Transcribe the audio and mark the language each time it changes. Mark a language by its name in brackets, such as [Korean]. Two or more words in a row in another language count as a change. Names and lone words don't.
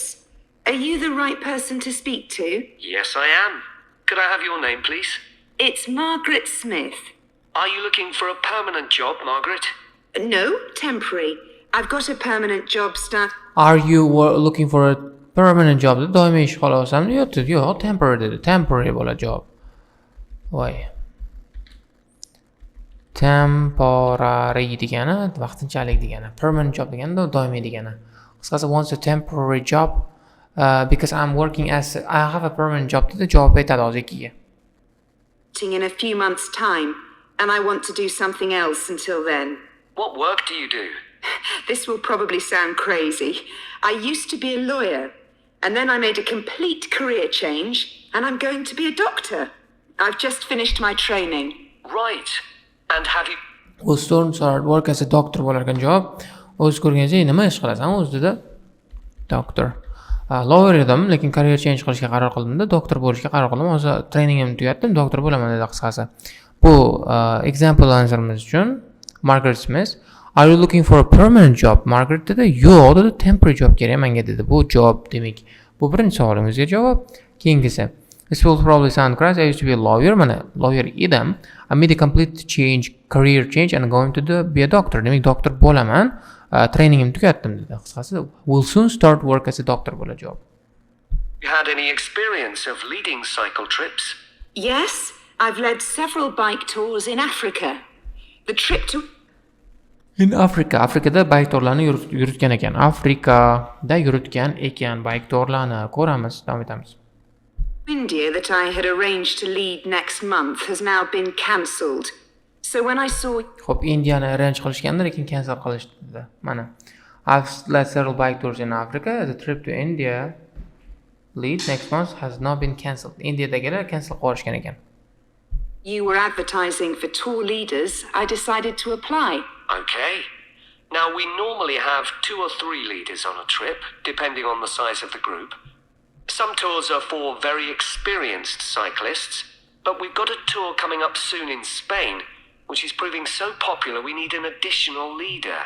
[English] Are you the right person to speak to? Yes, I am. Could I have your name, please? It's Margaret Smith. Are you looking for a permanent job, Margaret? No, temporary. I've got a permanent job start. Are you looking for a permanent job? [Uzbek] Doimiy ish xohlasanmi? Yo'q, temporary dedi. Temporary bo'ladi job. Voy. Temporary degani vaqtinchalik degani. [English] Permanent job [Uzbek] degani doimiy degani. Qisqasi [English] wants a temporary job because I have a permanent job [Uzbek] dedi. Javob aytadi hozir ikkiga. [English] In a few months' time. and I want to do something else until then. What work do you do? This will probably sound crazy. I used to be a lawyer, and then I made a complete career change, and I'm going to be a doctor. I've just finished my training. Right. And have you... We'll start work as a doctor [Uzbek] bo'larkan javob. O'z ko'rgancha nima ish qilasan o'z dedi. Doctor. Lawyer edim, lekin [English] career change [Uzbek] qilishga qaror qildim-da, doktor bo'lishga qaror qildim. Hozir trainingimni tugatdim, doktor bo'laman dedi qisqasi. Bu example answerimiz uchun [English] Margaret Smith, are you looking for a permanent job? [Uzbek] Margaret dedi, yo'q dedi, [English] temporary job [Uzbek] kerak menga dedi. Bu job demak. Bu birinchi savolimizga javob. Keyingisi. [English] This will probably sound crazy. I used to be a lawyer. [Uzbek] Mana lawyer edim. [English] I made a complete career change and going to be a doctor. [Uzbek] Demak, doktor bo'laman. Trainingimni tugatdim dedi. Qisqasi, [English] will soon start work as a doctor [Uzbek] bo'ladi javob. [English] You had any experience of leading cycle trips? Yes, I've led several bike tours in Africa. The trip to In Africa, [Uzbek] Afrikada [English] bike tourlarni [Uzbek] yuritgan ekan. Afrikada yuritgan ekan [English] bike tourlarni [Uzbek] ko'ramiz, davom etamiz. [English] India that I had arranged to lead next month has now been cancelled. So when I saw [Uzbek] Xo'p, Indiyani arrange qilishganda, lekin cancel qilishdi dedi. Mana. [English] I've led several bike tours in Africa. The trip to India lead next month has now been cancelled. [Uzbek] Indiyadagilar cancel qilishgan ekan. [English] you were advertising for tour leaders, I decided to apply. Okay. Now, we normally have 2 or 3 leaders on a trip, depending on the size of the group. Some tours are for very experienced cyclists, but we've got a tour coming up soon in Spain, which is proving so popular we need an additional leader.